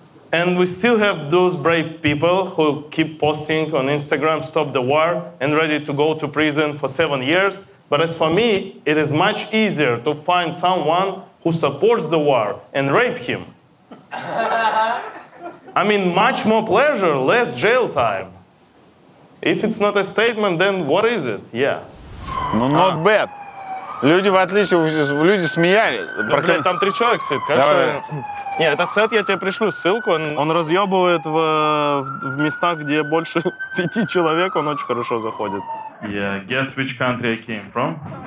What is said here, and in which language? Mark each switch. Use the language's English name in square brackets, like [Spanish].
[English] And we still have those brave people who keep posting on Instagram, stop the war, and ready to go to prison for 7 years. But as for me, it is much easier to find someone who supports the war and rape him. I mean, much more pleasure, less jail time. If it's not a statement, then what is it? Yeah. Ну, not bad. [Russian] Люди, в отличие, люди смеялись. Блин, там 3 человека сидит, конечно. Нет, этот сет я тебе пришлю ссылку. Он разъебывает в местах, где больше 5 человек, он очень хорошо заходит. [English] Yeah, guess which country I came from?